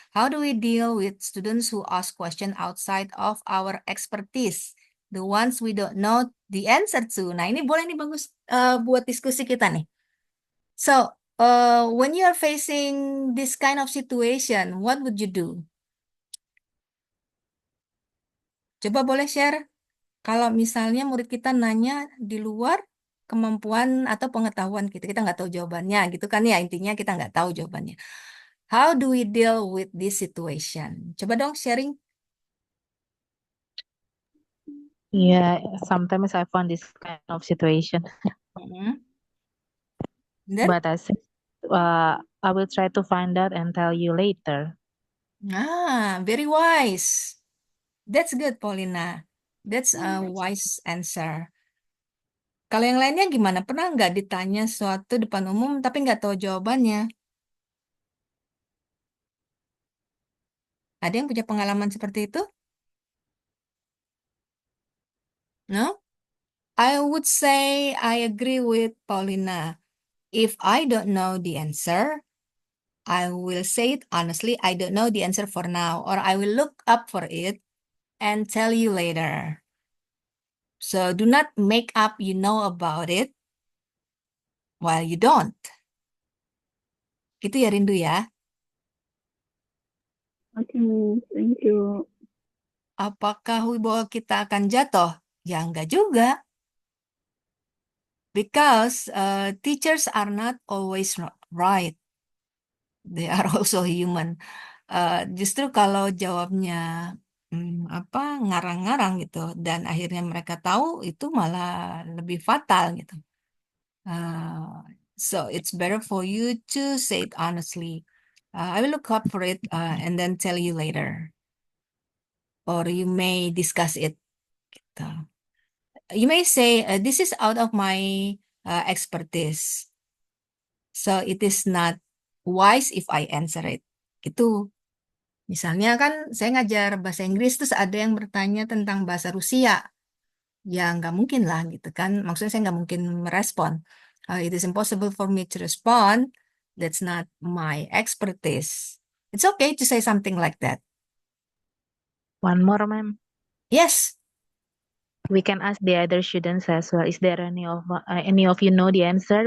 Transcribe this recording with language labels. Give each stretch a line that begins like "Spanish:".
English: How do we deal with students who ask question outside of our expertise? The ones we don't know the answer to.
Indonesian: Nah, ini boleh nih bagus buat diskusi kita nih.
English: So, when you are facing this kind of situation, what would you do?
Indonesian: Coba boleh share. Kalau misalnya murid kita nanya di luar kemampuan atau pengetahuan kita nggak tahu jawabannya gitu kan ya, intinya kita nggak tahu jawabannya.
English: How do we deal with this situation?
Indonesian: Coba dong sharing.
English: Yeah, sometimes I found this kind of situation, Mhm. Then, but I will try to find out and tell you later. very wise. That's good, Paulina. That's a wise answer.
Indonesian: Kalau yang lainnya gimana? Pernah nggak ditanya suatu depan umum tapi nggak tahu jawabannya? Ada yang punya pengalaman seperti itu?
English: No? I would say I agree with Paulina. If I don't know the answer, I will say it honestly, I don't know the answer for now, or I will look up for it and tell you later. So do not make up you know about it while you don't.
Indonesian: Gitu ya Rindu ya.
English: Okay, thank you.
Indonesian: Apakah wibawa kita akan jatuh? Ya enggak juga.
English: Because teachers are not always right. They are also human.
Indonesian: Justru kalau jawabnya ngarang-ngarang gitu dan akhirnya mereka tahu, itu malah lebih fatal gitu.
English: So it's better for you to say it honestly. I will look up for it and then tell you later. Or you may discuss it gitu. You may say, this is out of my expertise. So it is not wise if I answer it.
Indonesian: Gitu. Misalnya kan saya ngajar bahasa Inggris, terus ada yang bertanya tentang bahasa Rusia. Ya nggak mungkin lah gitu kan. Maksudnya saya nggak mungkin merespon.
English: It is impossible for me to respond. That's not my expertise. It's okay to say something like that. One more, ma'am. Yes, We can ask the other students as well. Is there any of you know the answer?